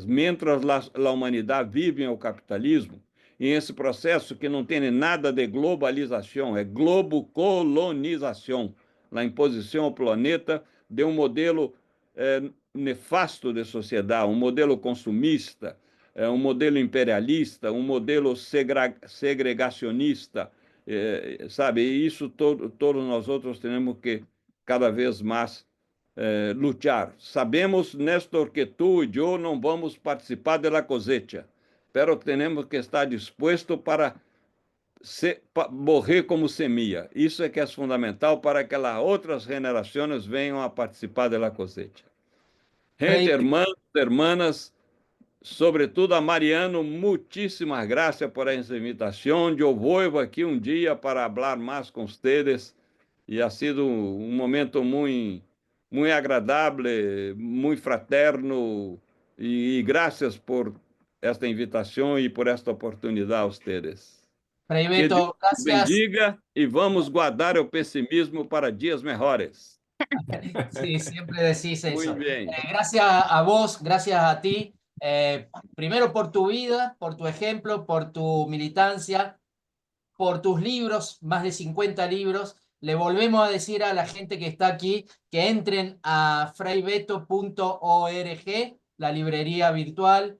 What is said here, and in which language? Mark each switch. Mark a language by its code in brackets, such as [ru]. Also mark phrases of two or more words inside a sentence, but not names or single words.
[pt] Mientras a humanidade vive em o capitalismo, em esse processo que não tem nada de globalização, é globocolonização, a imposição ao planeta de modelo nefasto de sociedade, modelo consumista, modelo imperialista, modelo segregacionista, sabe? E isso todos nós outros temos que cada vez mais lutar. Sabemos, Néstor, que tu e eu não vamos participar da cosecha, pero temos que estar dispostos para morrer como semilla. Isso é que é fundamental para que as outras gerações venham a participar da cosecha. [es] Gente, hermanos, hermanas, [pt] sobretudo a Mariano, muitíssimas graças por essa invitação. Eu vou aqui dia para falar mais com vocês e [es] ha sido [pt] momento muito agradável, muito fraterno e graças por esta invitação e por esta oportunidade a vocês. [es] Frei [pt] Que [es] Beto, [pt] Deus [es] gracias. [pt] bendiga e vamos guardar o pessimismo para dias melhores. [es] Sí, siempre decís eso. Muy bien. Gracias a vos, gracias a ti, primero por tu vida, por tu ejemplo, por tu militancia, por tus libros, más de 50 libros. Le volvemos a decir a la gente que está aquí que entren a fraibeto.org, la librería virtual.